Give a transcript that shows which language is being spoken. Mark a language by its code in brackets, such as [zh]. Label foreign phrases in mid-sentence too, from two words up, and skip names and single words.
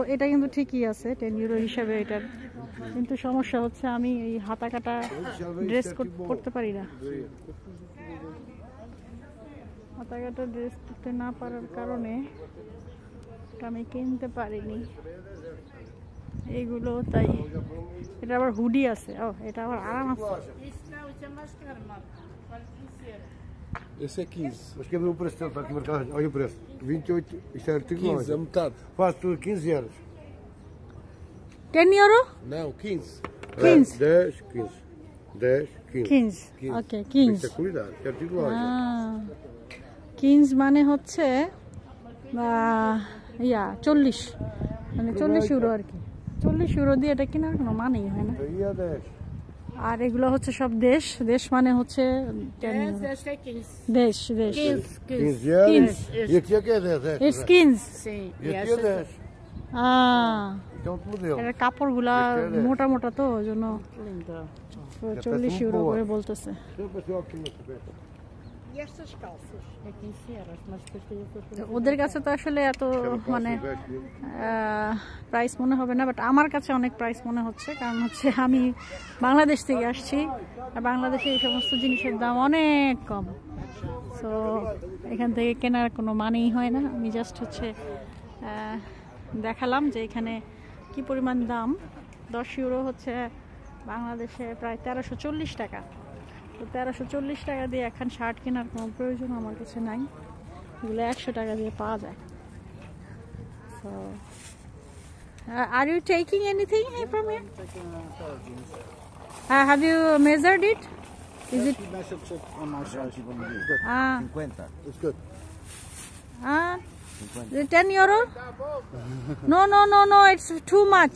[bn] এটা কিন্তু ঠিকই আছে 10 ইউরো হিসাবে এটার, কিন্তু সমস্যা হচ্ছে আমি এই হাতা কাটা ড্রেস করতে পারি না। হাতা কাটা ড্রেস করতে না পারার কারণে এটা আমি কিনতে পারিনি এইগুলো। তাই এটা আবার হুডি আছে, ও এটা আবার আরাম আছে। [pt] Esse é 15. Mas quer ver o preço dele? Está aqui marcado. Olha o preço. 28. Isto é artigo 15, a metade. Faz tudo 15 euros. [bn] 10 ইউরো? [pt] Não, 15. 15. 10, 15. 10, 15. [bn] 15, ওকে 15। [pt] Isto é qualidade. Isto é artigo loja. [bn] 15 মানে হচ্ছে 40, মানে 40 ইউরো আর কি। 40 ইউরো দিয়ে এটা কেনার কোনো মানেই হয় না। [pt] Aí é 10. [bn] আর এগুলো হচ্ছে সব দেশ, দেশ মানে হচ্ছে 10 ইউরো। [pt] este é 15. [bn] দেশ দেশ [pt] 15 euros. 15. E aqui é que é 10. [en] It's 15। [pt] Sim. E aqui é 10. Então te modelo. [bn] এর কাপড়গুলা মোটা মোটা তো, ওই জন্য [pt] Linda. [bn] 40 ইউরো করে বলতেছে। [pt] Sempre assim, ó, aqui no tapete. E estas calças? É 15 euros, mas depois tem outras. [bn] ওদের কাছে তো আসলে এত মানে প্রাইস মনে হবে না, বাট আমার কাছে অনেক প্রাইস মনে হচ্ছে। কারণ হচ্ছে আমি বাংলাদেশ থেকে আসছি, আর বাংলাদেশে এই সমস্ত জিনিসের দাম অনেক কম। সো এখান থেকে কেনার কোনো মানেই হয় না। আমি জাস্ট হচ্ছে দেখালাম যে এখানে কি পরিমাণ দাম। 10 ইউরো হচ্ছে বাংলাদেশে প্রায় 1340 টাকা। তো 1340 টাকা দিয়ে এখন শার্ট কেনার কোনো প্রয়োজন আমার কাছে নাই, এগুলো 100 টাকা দিয়ে পাওয়া যায়। [en] So are you taking anything from here? Have you measured it? Is it? Mexe on my size. Ah, 50. It's good. The 10 euro? No, it's too much.